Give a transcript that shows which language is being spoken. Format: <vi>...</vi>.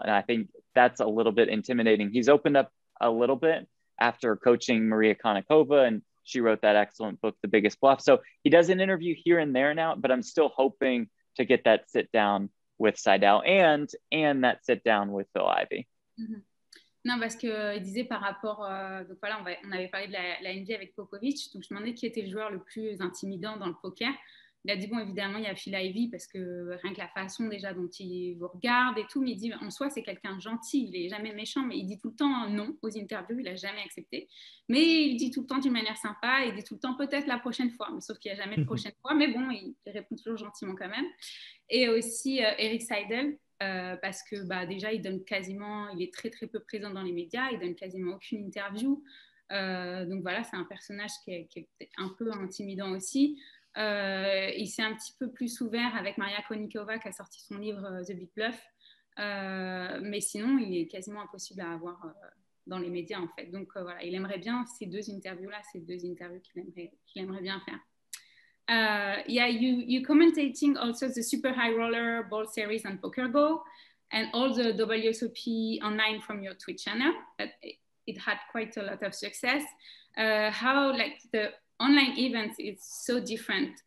<en>And I think that's a little bit intimidating. He's opened up a little bit after coaching Maria Konnikova, and she wrote that excellent book, The Biggest Bluff. So he does an interview here and there now, but I'm still hoping to get that sit down with Seidel and that sit down with Phil Ivey. Mm-hmm.</en> <fr>Non, parce qu'il disait par rapport. Donc voilà, on avait parlé de la NBA avec Popovic. Donc je me demandais qui était le joueur le plus intimidant dans le poker. Il a dit, bon, évidemment, il y a Phil Ivey, parce que rien que la façon déjà dont il vous regarde et tout, mais il dit, en soi, c'est quelqu'un de gentil, il n'est jamais méchant, mais il dit tout le temps non aux interviews, il n'a jamais accepté. Mais il dit tout le temps d'une manière sympa, il dit tout le temps peut-être la prochaine fois, mais sauf qu'il n'y a jamais de prochaine fois, mais bon, il répond toujours gentiment quand même. Et aussi Eric Seidel, parce que déjà, il est très très peu présent dans les médias, il donne quasiment aucune interview. Donc voilà, c'est un personnage qui est un peu intimidant aussi. Il s'est un petit peu plus ouvert avec Maria Konnikova qui a sorti son livre The Big Bluff. Mais sinon, il est quasiment impossible à avoir dans les médias en fait. Donc voilà, il aimerait bien ces deux interviews-là, ces deux interviews qu'il aimerait bien faire.</fr> <en>Yeah, you commentating also the Super High Roller Ball Series on PokerGo and all the WSOP online from your Twitch channel. It had quite a lot of success. How like the online events is so different.</en>